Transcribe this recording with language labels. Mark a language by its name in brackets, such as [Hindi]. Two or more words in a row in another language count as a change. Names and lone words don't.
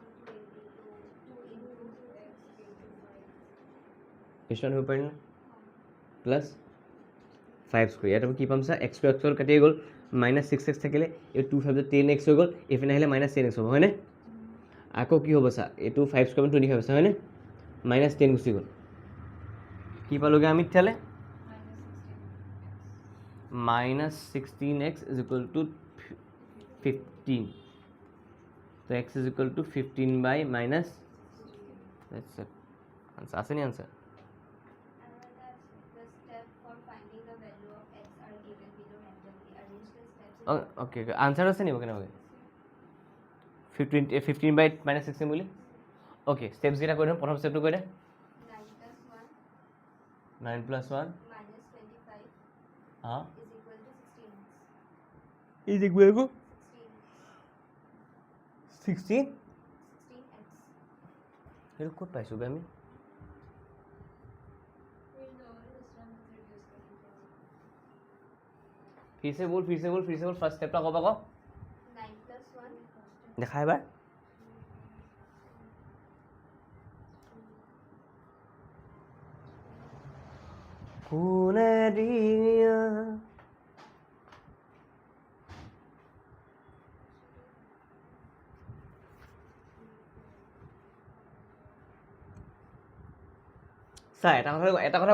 [Assamese] question হ'ব পাৰিলে [English] plus 5 square [Assamese] ইয়াত আমি কি পাম চা [English] x square [Assamese] কাটিয়ে গ'ল মাইনাছ 6x থাকিলে এই 2 5 10x হৈ গ'ল এইপিনে আহিলে মাইনাছ 10x হ'ব হয়নে আকৌ কি হ'ব চা এইটো 5 স্কুৱেৰ 25 আছে হয়নে মাইনাছ 10 গুচি গ'ল কি পালোঁগৈ আমি তেতিয়াহ'লে [English] minus 16x is equal to 15 to x is equal to 15 by minus answer [Assamese] আছে নি [English] আনচাৰ The step for finding the value of x are given below randomly. Arrange the steps in [Assamese] অ'কে আনচাৰ আছে নিব কেনেকৈ 15 [English] by minus [Assamese] 16 বুলি অ'কে ষ্টেপছকেইটা কৈ দিওঁ প্ৰথম ষ্টেপটো কৈ দে [English] 9 plus 1 9 + 1 minus 25 हाँ is equal to 16x. is equal to 16. 16 16x. [Assamese] সেইটো ক'ত পাইছোঁ বে আমি [Hindi] फिर से बोल [English] first step [Hindi] कब आको 9 plus 1 [Assamese] দেখা এবাৰ কোনে দিয়া চা এটা কথা